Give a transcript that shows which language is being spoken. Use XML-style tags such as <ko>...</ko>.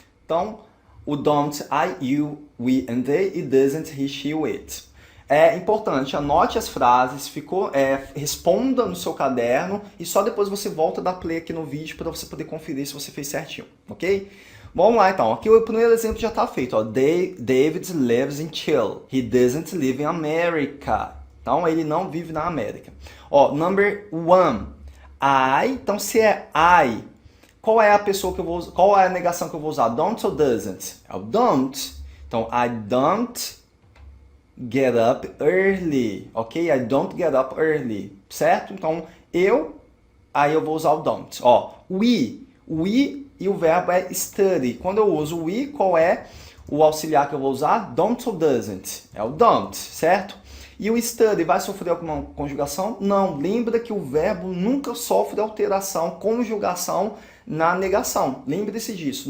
<pt>Então, o don't, I, you, we and they, e doesn't, he, she, it. É importante, anote as frases, responda no seu caderno e só depois você volta a dar play aqui no vídeo para você poder conferir se você fez certinho, ok? Vamos lá então, aqui o primeiro exemplo já está feito, ó.</pt> <en>David lives in Chile. He doesn't live in America.</en> <pt>Então ele não vive na América. Ó,</pt> <en>number one,</en> <pt>I, então se é I, qual é a pessoa que eu vou usar, qual é a negação que eu vou usar? Don't ou doesn't? É o don't. Então</pt> <en>I don't get up early, ok? I don't get up early, certo?</en> <pt>Então, aí eu vou usar o don't. Ó, we e o verbo é study. Quando eu uso we, qual é o auxiliar que eu vou usar? Don't ou doesn't? É o don't, certo? E o study vai sofrer alguma conjugação? Não. Lembra que o verbo nunca sofre alteração, conjugação na negação. Lembre-se disso.</pt>